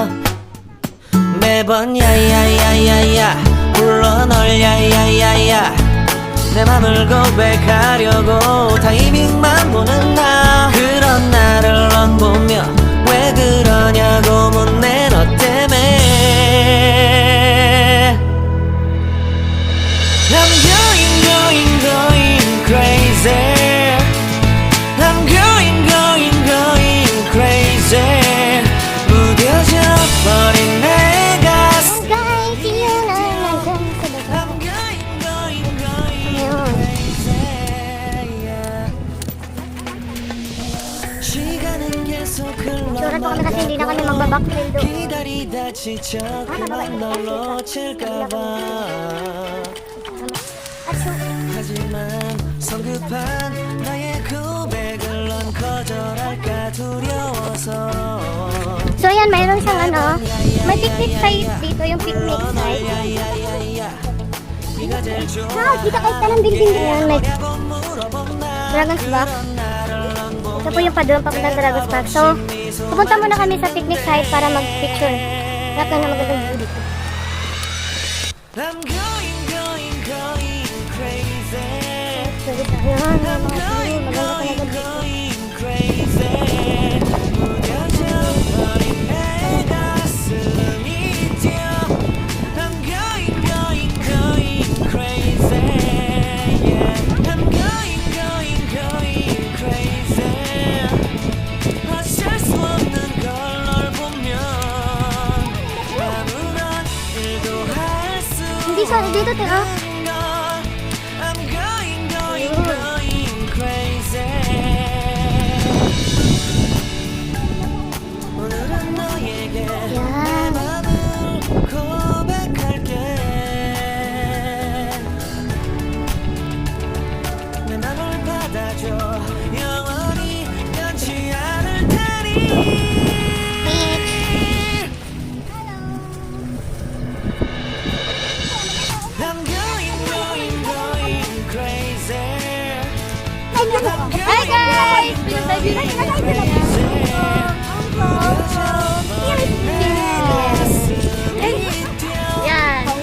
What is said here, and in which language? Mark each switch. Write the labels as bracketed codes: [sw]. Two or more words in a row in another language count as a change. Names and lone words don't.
[ko] 매번 야야야야야 불러 널 야야야야, 내 맘을 고백하려고 타이밍만 보는 나. 그런 나를 넌 보며 왜 그러냐고 묻네. 너 때문에 [en] I'm going crazy. I'm going crazy. [ko] 무뎌져 버린 내 가슴. [tl] Guys, yun ang nandun sa baba. [en] I'm going [tl] Ayun. [en] crazy. [ko] 시간은 계속 [tl] Sure po kami kasi hindi na kami magbabackfill doon. [ko] 기다리다 지쳐 그만 널 놓칠까봐. 하지만 성급한 나의 고백을 넌 거절할까 두려워서. [tl] So ayan, mayroon siyang may [en] picnic site [tl] dito, yung [en] picnic site. [tl] Wow, dito kahit ka ng building din yan, may Dragon's Back. Ito po yung padoon papuntang Dragon's Back. [en] So, [tl] pupunta muna kami sa picnic site para mag-picture. Lahat na magandang view dito. [en] I'm going crazy. So, [tl] dito, ayun, mga view, maganda talaga dito. [en] crazy. [ko] 무뎌져 버린 내 가슴이 뛰어. [en] I'm going crazy. Yeah. I'm going crazy. [ko] 어쩔 수 없는 걸 널 보면 아무런 일도 할 수 [tl] Hindi siya, dito tayo. [en] I'm going crazy. [ko] 오늘은 너에게 [tl] Yan. [ko] 맘을 고백할게. 내 맘을 받아줘. 영원히 변치 않을 테니. [en] I'm going crazy. Hi guys! Yan.